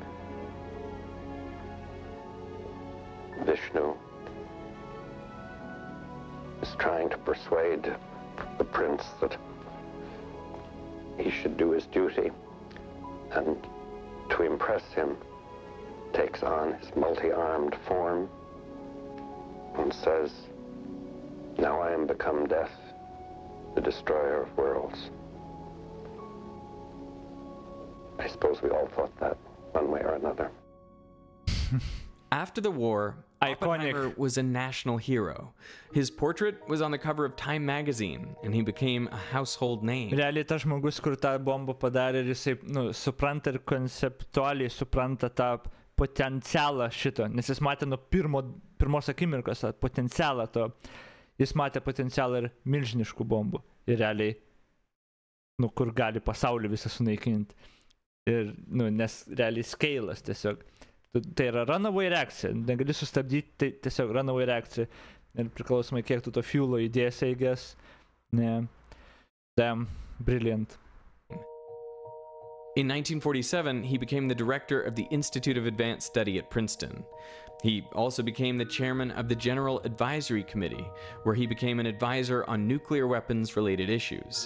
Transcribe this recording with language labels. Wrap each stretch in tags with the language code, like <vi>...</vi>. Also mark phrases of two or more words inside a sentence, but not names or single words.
<en>Vishnu is trying to persuade the prince that he should do his duty, and to impress him takes on his multi-armed form and says, "Now I am become death, the destroyer of worlds." I suppose we all thought that one way or another. After the war, Iconic. Oppenheimer was a national hero. His portrait was on the cover of Time magazine, and he became a household name.</en> <lt>Realiai tas žmogus, kur tą bombą padarė, ir jisai, supranta ir konceptualiai supranta tą potencialą šito, nes jis matė nuo pirmos akimirkos tą potencialą to. Jis matė potencialą ir milžiniškų bombų. Ir realiai, kur gali pasaulį visą sunaikinti. Ir, nes realiai scale'as tiesiog. Tai yra runaway reakcija, negali sustabdyti, tai tiesiog runaway reakcija. Ir priklausomai kiek tu to fuel'o įdėsi,</lt> <en>I guess. Ne. Damn, brilliant. In 1947, he became the director of the Institute of Advanced Study at Princeton. He also became the chairman of the General Advisory Committee, where he became an advisor on nuclear weapons-related issues.</en>